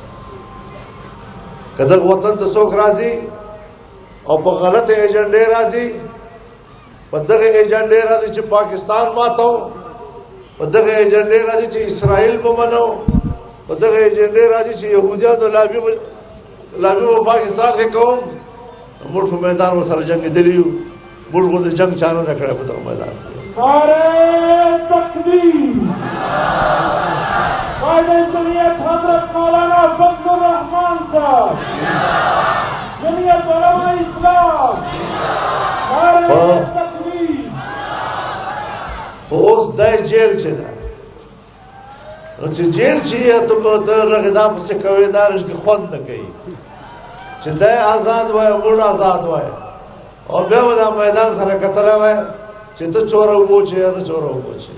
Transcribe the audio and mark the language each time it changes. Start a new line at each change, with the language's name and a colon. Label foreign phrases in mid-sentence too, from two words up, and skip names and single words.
Pashto: که دغه وطن ته څوک راځي او په غلطه ایجنډې راځي، په دغه ایجنډې راځي چې پاکستان ماتو، په دغه ایجنډې راځي چې اسرائیل به منو، په دغه ایجنډې راځي چې یهودیانو لابي به پاکستان کې کوم. موږ په میدان ورسره جنګېدلي یو، موږ خو د جنګ چا نه ده کړی په دغه میدان کې.
Urdu: نعرہ تکبیر، قائد شریعت حضرت مولانا فضل الرحمان صاحب، جمعیت علماء اسلام، نعرہ تکبیر.
Pashto: خو اوس دی جیل چې ده، نو چې جیل چې یې ته رغدا پسې کوې دا رښتیا خوند نه کوي چې دی آزاد وای موږ آزاد وای، او بیا به دا میدان سره کتلی وای چې ته چوره وبوچې یا ته چوره وبوچې.